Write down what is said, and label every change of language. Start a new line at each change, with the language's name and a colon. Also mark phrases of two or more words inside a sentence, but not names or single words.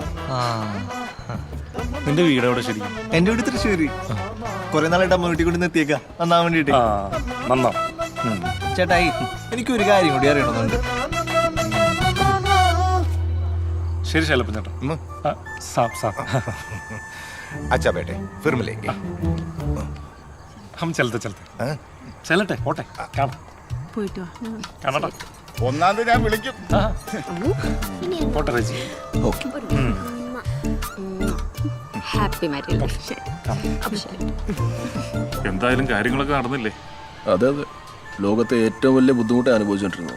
Malayalam: നിന്റെ വീട് എവിടെ ശരിക്കും? എന്റെ വീട് തൃശ്ശൂര്. കുറെ നാളായിട്ട് അമ്മ വീട്ടിൽ കൊണ്ട് നിർത്തിയേക്കാ നന്നാൻ വേണ്ടിട്ട്. നന്നാ ചേട്ടായി, എനിക്കൊരു കാര്യം കൂടി അറിയണമെന്നുണ്ട്. ശരി ശൈലപ്പൻ ചേട്ടാ.
Hindi: साब साब. अच्छा बेटे फिर मिलेंगे. हम चलते चलते
Malayalam: പോട്ടെ. കാണാം. പോയിട്ട് വാ. കാണാം. ഒന്നാം തീയതി ഞാൻ വിളിക്കും. പോട്ടെ റെജി. ഓക്കെ.
English: happy married.
Malayalam: എന്തായാലും കാര്യങ്ങളൊക്കെ നടന്നില്ലേ? അതെ അതെ, ലോകത്തെ ഏറ്റവും വലിയ ബുദ്ധിമുട്ട് അനുഭവിച്ചോണ്ടിരുന്നത്.